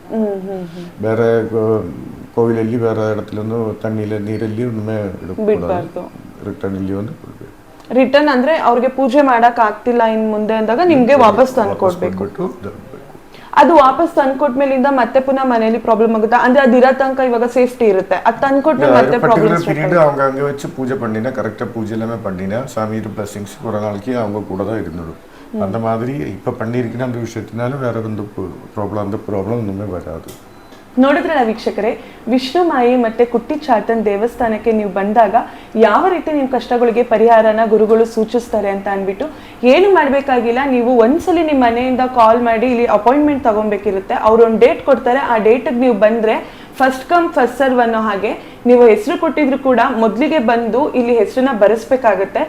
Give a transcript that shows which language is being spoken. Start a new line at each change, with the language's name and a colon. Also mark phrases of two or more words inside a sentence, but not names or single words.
Kannada: ಬೇರೆ ಕೋವಿಲಲ್ಲಿ ಬೇರೆ ಇಡತಲೊಂದು ತಣ್ಣಿಲ ನೀರಲ್ಲಿ ಒಮ್ಮೆ ಇಡಬಾರ್ದು, ರಿಟರ್ನ್ ಇಲ್ಲಿ ಒಂದು ಕೊಡಬೇಕು. ರಿಟರ್ನ್ ಅಂದ್ರೆ ಅವ್ರಿಗೆ ಪೂಜೆ ಮಾಡಕ್ ಆಗ್ತಿಲ್ಲ ಇನ್ ಮುಂದೆ ಅಂದಾಗ ನಿಮ್ಗೆ ವಾಪಸ್ ತಂದ್ಕೊಡ್ಬೇಕು. ಅದು ವಾಪಸ್ ತಂದ್ಕೊಟ್ಮೇಲಿಂದ ಮತ್ತೆ ಪುನಃ ಮನೆಯಲ್ಲಿ ಪ್ರಾಬ್ಲಮ್ ಆಗುತ್ತೆ ಅಂದ್ರೆ ಅದಿರೋ ತನಕ ಇವಾಗ ಸೇಫ್ಟಿ ಇರುತ್ತೆ, ಅದು ತಂದ್ಕೊಟ್ಮೇಲೆ ಮತ್ತೆ ಪ್ರಾಬ್ಲಮ್
Tamil: பீரியட் அவங்க அங்க வச்சு பூஜை பண்ணினா கரெக்டா பூஜை எல்லாமே பண்ணினா சாமியோட பிளஸிங்ஸ் ஒரு நாளைக்கு அவங்க கூட தான் இருந்துடும். அந்த மாதிரி இப்ப பண்ணிருக்கிற அந்த விஷயத்தினால வேற ಒಂದು ಪ್ರಾಬ್ಲಮ್ ஒண்ணுமே வராது.
Kannada: ನೋಡಿದ್ರಲ್ಲ ವೀಕ್ಷಕರೇ, ವಿಷ್ಣುಮಾಯಿ ಮತ್ತೆ ಕುಟ್ಟಿ ಚಾತನ್ ದೇವಸ್ಥಾನಕ್ಕೆ ನೀವು ಬಂದಾಗ ಯಾವ ರೀತಿ ನಿಮ್ಮ ಕಷ್ಟಗಳಿಗೆ ಪರಿಹಾರನ ಗುರುಗಳು ಸೂಚಿಸ್ತಾರೆ ಅಂತ ಅಂದ್ಬಿಟ್ಟು ಏನು ಮಾಡಬೇಕಾಗಿಲ್ಲ. ನೀವು ಒಂದ್ಸಲಿ ನಿಮ್ಮ ಮನೆಯಿಂದ ಕಾಲ್ ಮಾಡಿ ಇಲ್ಲಿ ಅಪಾಯಿಂಟ್ಮೆಂಟ್ ತಗೊಬೇಕಿರುತ್ತೆ. ಅವ್ರು ಒಂದು ಡೇಟ್ ಕೊಡ್ತಾರೆ, ಆ ಡೇಟಿಗೆ ನೀವು ಬಂದ್ರೆ
English: first come first serve
Kannada: ಅನ್ನೋ ಹಾಗೆ ನೀವು ಹೆಸರು ಕೊಟ್ಟಿದ್ರು ಕೂಡ ಮೊದಲಿಗೆ ಬಂದು ಇಲ್ಲಿ ಹೆಸರನ್ನ ಬರೆಸ್ಬೇಕಾಗತ್ತೆ.